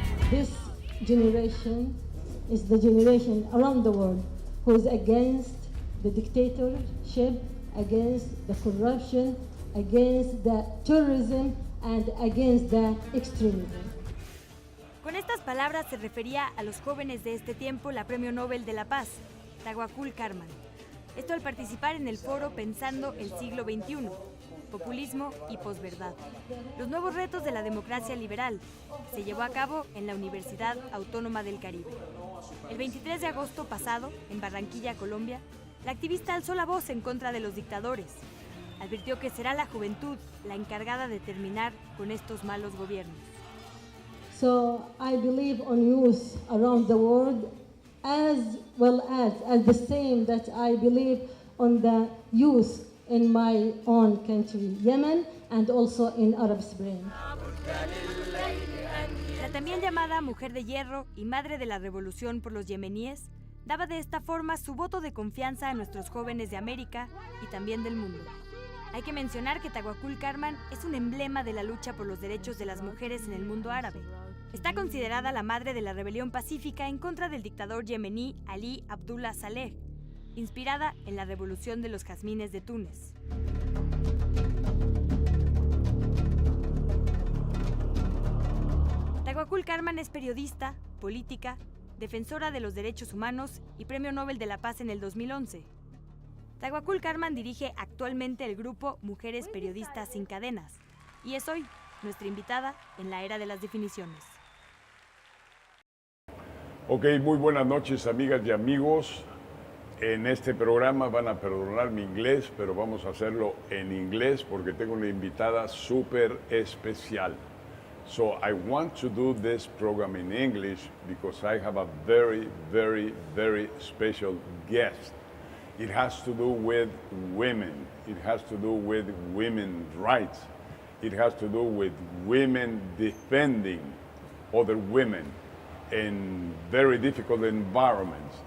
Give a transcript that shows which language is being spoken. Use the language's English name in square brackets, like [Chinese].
[English] this generation is the generation around the world who is against the dictatorship, against the corruption, against the terrorism, and against the extremism. [Spanish] Con estas palabras se refería a los jóvenes de este tiempo la Premio Nobel de la Paz, Tawakkul Karman. Esto al participar en el foro Pensando el siglo XXI, populismo y posverdad. Los nuevos retos de la democracia liberal se llevó a cabo en la Universidad Autónoma del Caribe. El 23 de agosto pasado, en Barranquilla, Colombia, la activista alzó la voz en contra de los dictadores. Advirtió que será la juventud la encargada de terminar con estos malos gobiernos. [English] So I believe on youth around the world as well as the same that I believe on the youth in my own country, Yemen, and also in Arab Spring. [Spanish] La también llamada Mujer de Hierro y Madre de la Revolución por los yemeníes, daba de esta forma su voto de confianza a nuestros jóvenes de América y también del mundo. Hay que mencionar que Tawakkul Karman es un emblema de la lucha por los derechos de las mujeres en el mundo árabe. Está considerada la madre de la rebelión pacífica en contra del dictador yemení Ali Abdullah Saleh, inspirada en la revolución de los jazmines de Túnez. Tawakkul Karman es periodista, política, defensora de los derechos humanos y Premio Nobel de la Paz en el 2011. Tawakkul Karman dirige actualmente el grupo Mujeres Periodistas Sin Cadenas y es hoy nuestra invitada en la era de las definiciones. Ok, muy buenas noches, amigas y amigos. En este programa van a perdonar mi inglés, pero vamos a hacerlo en inglés porque tengo una invitada súper especial. [English] So I want to do this program in English because I have a very, very, very special guest. It has to do with women. It has to do with women's rights. It has to do with women defending other women in very difficult environments.